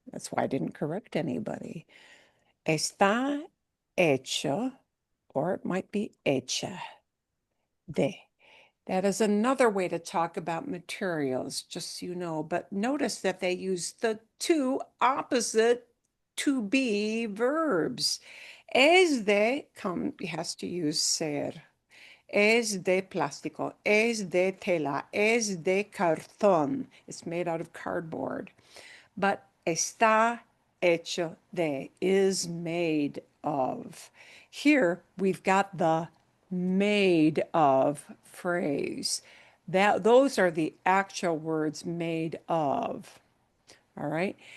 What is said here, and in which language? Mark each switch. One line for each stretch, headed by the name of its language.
English: That's why I didn't correct anybody.
Spanish: Está hecho,
English: or it might be
Spanish: hecha de.
English: That is another way to talk about materials, just so you know. But notice that they use the two opposite to be verbs.
Spanish: Es de
English: has to use ser.
Spanish: Es de plástico, es de tela, es de cartón.
English: It's made out of cardboard. But
Spanish: está hecho de,
English: is made of. Here we've got the made of phrase. Those are the actual words made of. All right.